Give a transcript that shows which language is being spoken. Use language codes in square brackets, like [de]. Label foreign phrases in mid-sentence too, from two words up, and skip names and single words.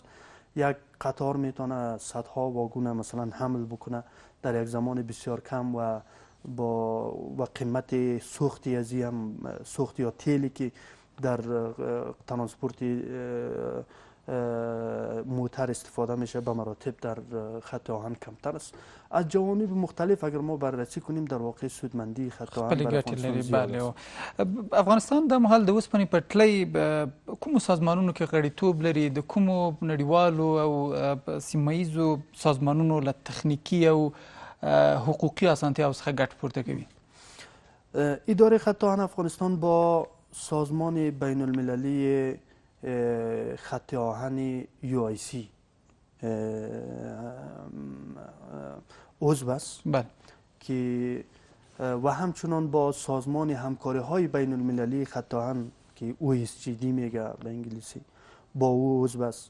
[fa] یک قطار میتونه صدها واگون مثلا حمل بکنه در یک زمان بسیار کم و با قیمت سوختی ازی هم سوخت یا تیلی که در ترانسپورت موتر استفاده میشه به مراتب در خط آهن کمتر است. از جوانب مختلف اگر ما بررسی کنیم در واقع سودمندی خط آهن برای افغانستان زیاد است. [ps] افغانستان د مهال د اوسپنې پټلۍ کومو سازمانونو کې غړیتوب لري، د کومو نړیوالو او سیمه ییزو سازمانونو له تخنیکي او حقوقي اسانتیاو څخه ګټه پورته کوي؟ [fa] اداره خط آهن افغانستان با سازمان بین المللی خط آهن UIC عضو است که و همچنان با سازمان همکاری های بین المللی خط آهن که OSGD میگه به انگلیسی با او عضو است.